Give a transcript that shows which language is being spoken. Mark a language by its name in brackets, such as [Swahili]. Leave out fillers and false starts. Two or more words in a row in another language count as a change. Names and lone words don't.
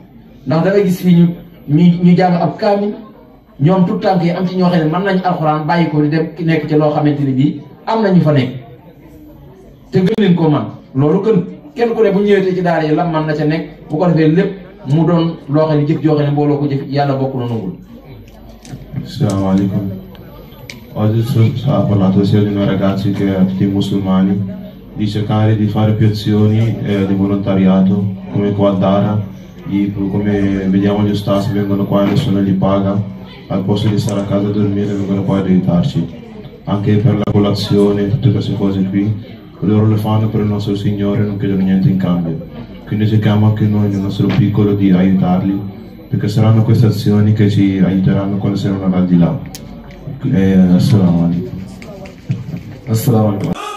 [Wolof] ndax da ngay gis fii ñu jàng ab kaamil ñoom tout tànk yi am ci ñoo xam ne mën nañ alxuraan bàyyi ko di dem nekk ci loo xamante ni bii am na ñu fa nekk te gën leen koo man loolu gën kenn ku ne bu ñëwee ci daara yi lam man na ca nekk bu ko defee lépp mu doon loo xam ne jëf joo xam ne mbooloo ko jëf yàlla bokk na nangul. [Arabic] السلام عليكم. [Italian] Oggi ha parlato sia di noi ragazzi che a tutti i musulmani di cercare di fare più azioni di volontariato come qua a Dara, come vediamo gli stati vengono qua e nessuno li paga, al posto di stare a casa a dormire vengono qua ad aiutarci, anche per la colazione, tutte queste cose qui, loro le fanno per il nostro Signore e non chiedono niente in cambio, quindi cerchiamo anche noi nel nostro piccolo di aiutarli, perché saranno queste azioni che ci aiuteranno quando saranno al di là. [Arabic] السلام عليكم.